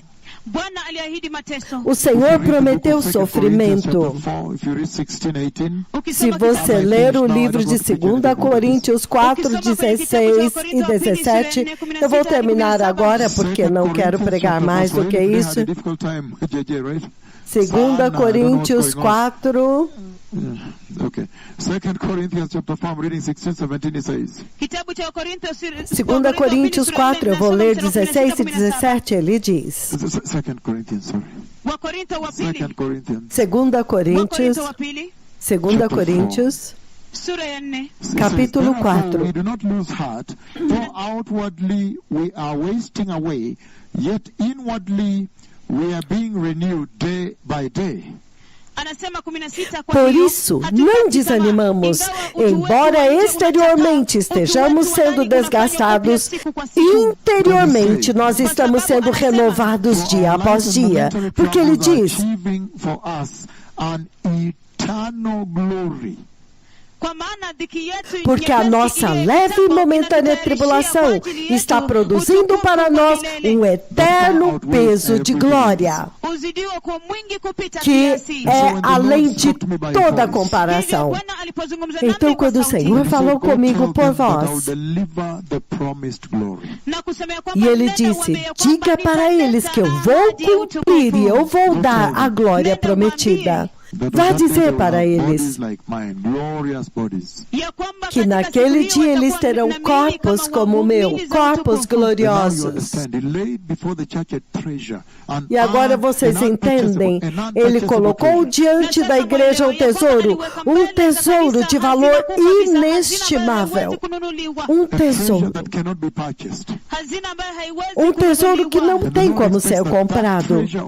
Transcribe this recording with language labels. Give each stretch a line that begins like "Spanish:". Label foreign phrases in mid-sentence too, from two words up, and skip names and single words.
Portuguese: O Senhor prometeu sofrimento. Se você ler o livro de 2 Coríntios 4, 16 e 17, eu vou terminar agora porque não quero pregar mais do que isso. 2 Coríntios 4... Okay.
English: 2 Corinthians chapter 4, reading 16, 17, it says.
Portuguese: 2 Coríntios 4, eu vou ler 16 e 17, ele diz.
English: 2 Corinthians, sorry. 2
Portuguese: Coríntios, capítulo 4.
English: We do not lose heart, for outwardly we are wasting away, yet inwardly we are being renewed day by day.
Swahili: Anasema 16, kwa
Portuguese: Por
Swahili: hiyo,
Portuguese: isso,
Swahili: hatukati
Portuguese: não
Swahili: tamaa,
Portuguese: desanimamos,
Swahili: ingawa utu wetu
Portuguese: embora
Swahili: wa nje
Portuguese: exteriormente
Swahili: unakataa,
Portuguese: estejamos
Swahili: utu wetu wa
Portuguese: sendo
Swahili: ndani unafanywa
Portuguese: desgastados,
Swahili: upya siku kwa siku.
Portuguese: interiormente nós estamos sendo renovados dia após dia. Porque ele diz,
Swahili: Kwa maana dhiki yetu
Portuguese: porque a
Swahili: nyepesi
Portuguese: nossa
Swahili: ile
Portuguese: leve e
Swahili: kitambo
Portuguese: momentânea
Swahili: inatutayarishia
Portuguese: tribulação
Swahili: kwa ajili yetu
Portuguese: está produzindo
Swahili: utukufu
Portuguese: para
Swahili: wa
Portuguese: nós
Swahili: milele,
Portuguese: eterno peso de glória,
Swahili: uzidiwa kwa mwingi kupita
Portuguese: que
Swahili: kiasi.
Portuguese: é além de toda
Swahili: Hivyo
Portuguese: comparação.
Swahili: Bwana alipozungumza nami
Portuguese: Então,
Swahili: kwa
Portuguese: quando o
Swahili: sauti,
Portuguese: Senhor falou comigo por voz,
Swahili: na kusema ya kwamba
Portuguese: e ele
Swahili: nenda
Portuguese: disse,
Swahili: uambie ya kwamba
Portuguese: diga para
Swahili: nitaleta
Portuguese: eles que eu vou
Swahili: ahadi ya
Portuguese: cumprir e eu vou Não dar a glória prometida. Vá dizer para eles
Swahili: ya kwamba
Portuguese: que
Swahili: katika
Portuguese: naquele
Swahili: siku hiyo
Portuguese: dia eles
Swahili: watakuwa
Portuguese: terão
Swahili: na miili
Portuguese: corpos
Swahili: kama
Portuguese: como o
Swahili: wangu,
Portuguese: meu,
Swahili: miili za
Portuguese: corpos
Swahili: utukufu.
Portuguese: gloriosos. E agora vocês entendem, ele colocou diante da igreja um tesouro de valor inestimável. Um tesouro. Um tesouro que não tem como ser comprado.